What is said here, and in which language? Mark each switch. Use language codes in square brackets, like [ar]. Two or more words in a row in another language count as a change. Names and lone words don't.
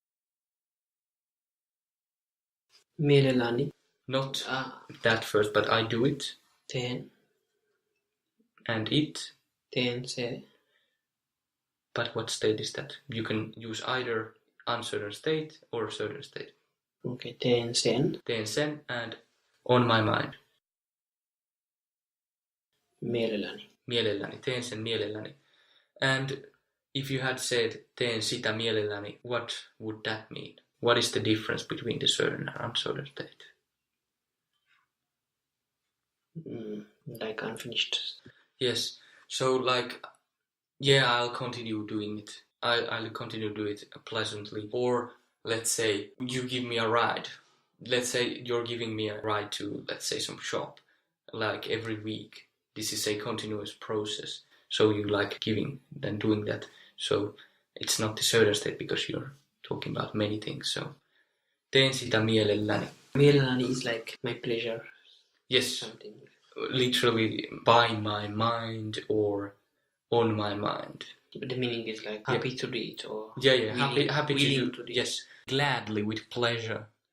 [fi] Mielelläni. [en] Not that first, but I do it. [fi] Teen. [en] And it. [fi] Teen se. [en] But what state is that? You can use either uncertain state or certain state. Okay, [fi] teen sen. Teen sen [en] and on my mind. [fi] Mielelläni. Teen sen mielelläni. [en] And if you had said [fi] teen sitä mielelläni, [en] what would that mean? What is the difference between the certain and uncertain state? Like unfinished. Yes. So like, yeah, I'll continue doing it. I'll continue to do it pleasantly. Or let's say you give me a ride. Let's say you're giving me a ride to, let's say, some shop, like every week. This is a continuous process. So you like giving than doing that. So it's not the certain state because you're talking about many things. [fi] So teen sitä mielelläni. [en] Mielelläni is like my pleasure. Yes. Something. Literally by my mind or on my mind. But the meaning is like happy to do it or happy willing to do. Yes, gladly, with pleasure.